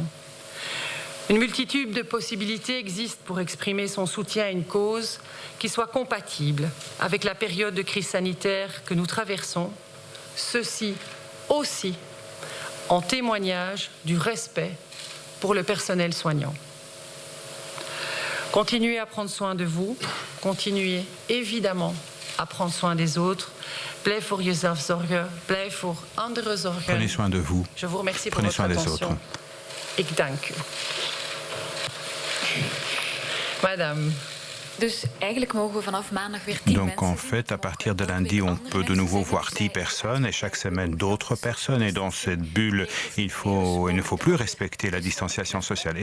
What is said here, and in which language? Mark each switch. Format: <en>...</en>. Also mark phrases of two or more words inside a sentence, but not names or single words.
<fr>Une multitude de possibilités existent pour exprimer son soutien à une cause qui soit compatible avec la période de crise sanitaire que nous traversons, ceci aussi en témoignage du respect pour le personnel soignant. Continuez à prendre soin de vous, continuez évidemment à prendre soin des autres.</fr> <nl>Blijf voor jezelf zorgen, blijf voor anderen zorgen.</nl> <fr>Prenez soin de vous. Je vous remercie Prenez pour votre attention.</fr> <nl>Ik dank u.</nl> <fr>Madame. Donc en fait, à partir de lundi, on peut de nouveau voir 10 personnes et chaque semaine d'autres personnes. Et dans cette bulle, il ne faut plus respecter la distanciation sociale.</fr>